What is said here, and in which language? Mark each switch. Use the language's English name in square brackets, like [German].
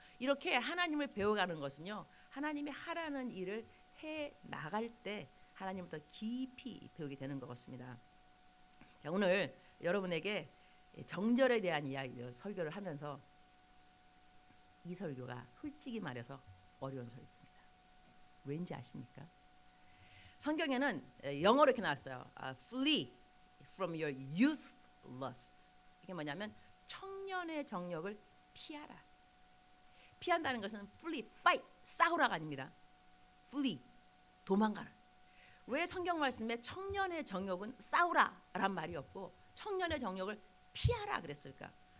[Korean] 이렇게 하나님을 배워가는 것은요 하나님이 하라는 일을 해 나갈 때 하나님을 더 깊이 배우게 되는 것 같습니다. 자, 오늘 여러분에게 정절에 대한 이야기 설교를 하면서 이 설교가 솔직히 말해서 어려운 설교입니다. 왠지 아십니까? 성경에는 영어로 이렇게 나왔어요. [English] Flee from your youth lust. [Korean] 이게 뭐냐면 청년의 정욕을 피하라. 피한다는 것은 flee, fight, 싸우라가 아닙니다. flee, 도망가라. 왜 성경 말씀에 청년의 정욕은 싸우라란 말이 없고 청년의 정욕을 피하라 그랬을까?